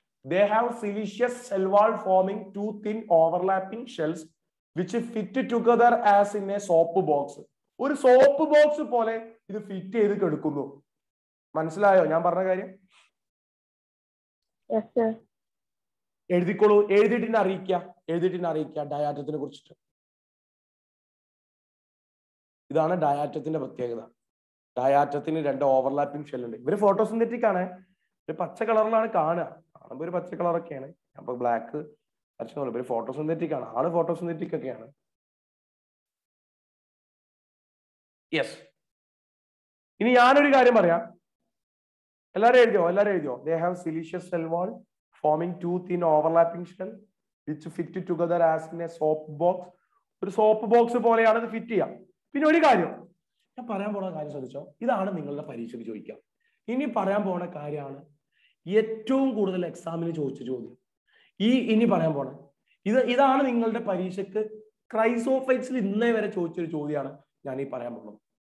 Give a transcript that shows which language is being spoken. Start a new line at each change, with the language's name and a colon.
English: They have silicious cell wall forming two thin overlapping shells which fit together as in a soap box.
Malayalam: ഒരു soap box പോലെ ഇത് fit ചെയ്ത് കിടക്കുന്നു. മനസ്സിലായോ ഞാൻ പറഞ്ഞ കാര്യം? എഴുതിക്കോളൂ, എഴുതിയിട്ട് അറിയിക്കുക ഡയാറ്റത്തിനെ കുറിച്ചിട്ട്. ഇതാണ് ഡയാറ്റത്തിന്റെ പ്രത്യേകത. ഡയാറ്റത്തിന് രണ്ട് ഓവർലാപ്പിംഗ് ഷെൽ ഉണ്ട്. ഇവര് ഫോട്ടോസിന്തറ്റിക് ആണ്, ഒരു പച്ച കളറിലാണ് കാണുക, കാണുമ്പോൾ ഒരു പച്ച കളറൊക്കെയാണ്, അപ്പൊ ബ്ലാക്ക് വരച്ചോളൂ. ഇവര് ഫോട്ടോസിന്തറ്റിക് ആണ്, ആള് ഫോട്ടോസിന്തറ്റിക് ഒക്കെയാണ്. യെസ്, ഇനി ഞാനൊരു കാര്യം പറയാം, എല്ലാരും എഴുതിയോ?
English: They have silicious cell wall forming two thin overlapping shell which fit together as in a soap box.
Malayalam: ഒരു സോപ്പ് ബോക്സ് പോലെയാണ് ഇത് ഫിറ്റ് ചെയ്യാം. പിന്നെ ഒരു കാര്യം ഞാൻ പറയാൻ പോണ കാര്യം ശ്രദ്ധിച്ചോ, ഇതാണ് നിങ്ങളുടെ പരീക്ഷയ്ക്ക് ചോദിക്കാം. ഇനി പറയാൻ പോണ കാര്യമാണ് ഏറ്റവും കൂടുതൽ എക്സാമിന് ചോദിച്ച ചോദ്യം. ഇനി പറയാൻ പോണ ഇതാണ് നിങ്ങളുടെ പരീക്ഷയ്ക്ക് ക്രൈസോഫൈറ്റ്സിൽ ഇന്നേ വരെ ചോദിച്ചൊരു ചോദ്യമാണ് ഞാൻ ഈ പറയാൻ പോകുന്നത്.